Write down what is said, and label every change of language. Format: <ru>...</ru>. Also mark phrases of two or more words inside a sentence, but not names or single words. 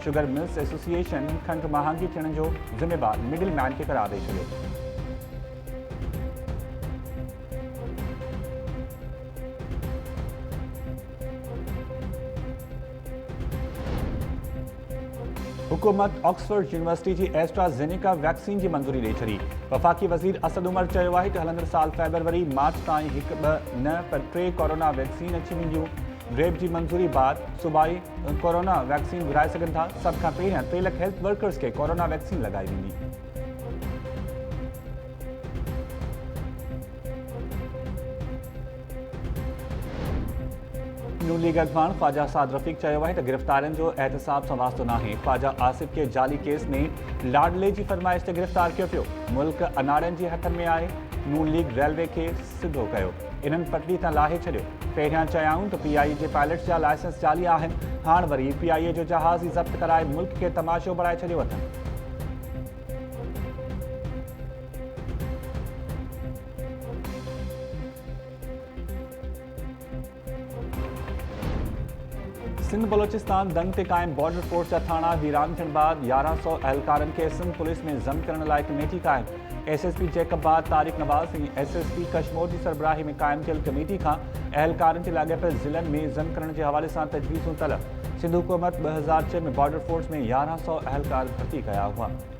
<sd>शुगर मिल्स एसोसिएशन खंड महांगी थियण जो ज़िम्मेवार</sd> <en>middle man</en> <sd>खे करार ॾेई छॾियो। हुकूमत ऑक्सफोर्ड यूनिवर्सिटी की एस्ट्राजेनेका वैक्सीन की मंजूरी ॾेई छॾी। वफ़ाक़ी वज़ीर असद उमर चयो आहे त हलंदड़ साल फेबरवरी मार्च ताईं 1-2 न पर 3</sd> <en>corona vaccine</en> <sd>अची वेंदियूं। ड्रेब की मंजूरी बाद सूबाई</sd> <en>corona vaccine</en> <sd>घुराए सघनि था। सभ खां पहिरियां 3 लाख</sd> <en>health workers</en> <sd>के</sd> <en>corona vaccine</en> <sd>लगाई वेंदी। नून लीग अगवान ख्वाजा साद रफ़ीक चयो आहे त गिरफ़्तारियुनि जो एहतसाब सां वास्तो नाहे। ख्वाजा आसिफ के जाली केस में लाडले की फरमाइश ते गिरफ़्तार कियो पियो। मुल्क अनाड़नि जे हथनि में आहे। नून लीग रेलवे के सिधो कयो। इन्हनि पटड़ी तां लाहे छॾियो। पहिरियां चयाऊं त PIA जे पायलट्स जा लाइसेंस जाली आहिनि। हाणे वरी PIA जो जहाज़ ई ज़ब्त कराए मुल्क के तमाशो बणाए छॾियो अथनि। सिंध बलोचिस्तान दंग ते कायम बॉर्डर फोर्स जा थाना वीरान थियण बाद 1100 अहलकारनि के सिंध पुलिस में ज़म करण लाइ कमेटी कायम। SSP जैकबाद तारिक नवाज़ ऐं SSP कश्मीर की सरबराही में कायम थियल कमेटी खां अहलकारनि जे लाॻापियल ज़िलनि में ज़म करण के हवाले सां तजवीज़ूं तलब। सिंध हुकूमत 2006 में बॉर्डर फोर्स में 1100 अहलकार भर्ती कया हुआ।</sd>